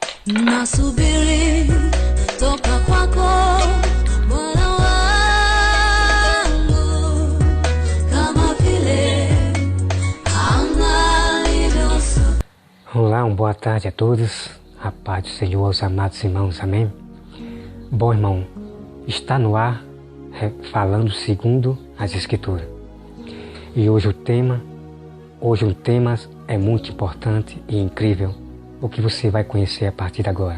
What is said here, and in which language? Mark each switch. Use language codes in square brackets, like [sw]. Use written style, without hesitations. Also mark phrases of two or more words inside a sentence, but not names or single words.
[sw] Nasubiri toka kwako Bwana wangu, kama vile anga lilivyo. [pt] Olá, boa tarde a todos, a paz do Senhor aos amados irmãos, amém? Bom irmão, está no ar falando segundo as Escrituras. E hoje o tema é muito importante e incrível, o que você vai conhecer a partir de agora.